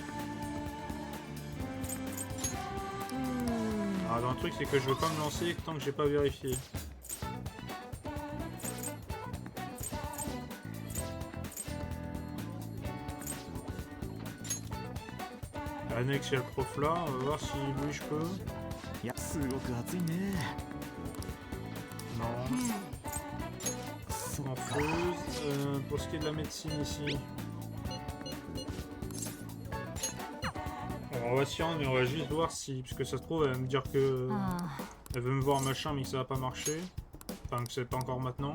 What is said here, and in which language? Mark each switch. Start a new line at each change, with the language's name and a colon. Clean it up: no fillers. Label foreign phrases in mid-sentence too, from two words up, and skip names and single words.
French: Alors un truc c'est que je veux pas me lancer tant que j'ai pas vérifié. Annex, il y a le prof là, on va voir si lui je peux.
Japanese: いや、すごく暑いね。
French: Non. En fausse. Pour ce qui est de la médecine ici. On va s'y rendre, mais on va juste voir si. Parce que ça se trouve, elle va me dire que. あ Elle veut me voir machin, mais que ça va pas marcher. Enfin, que c'est pas encore maintenant.